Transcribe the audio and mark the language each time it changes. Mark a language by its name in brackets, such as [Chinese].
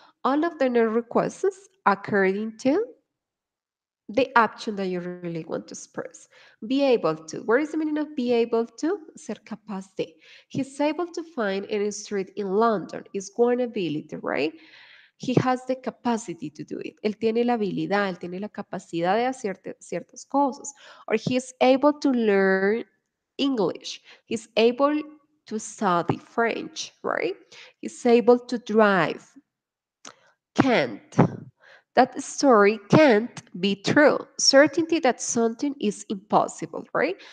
[English] All of them are requests according to the action that you really want to express. Be able to. What is the meaning of be able to? [Spanish] Ser capaz de. [English] He's able to find any street in London. Is one ability, right? He has the capacity to do it. [Spanish] Él tiene la habilidad, él tiene la capacidad de hacer ciertas cosas. [English] Or he is able to learn English. He's able to study French, right? He's able to drive. Can't. That story can't be true. Certainty that something is impossible, right?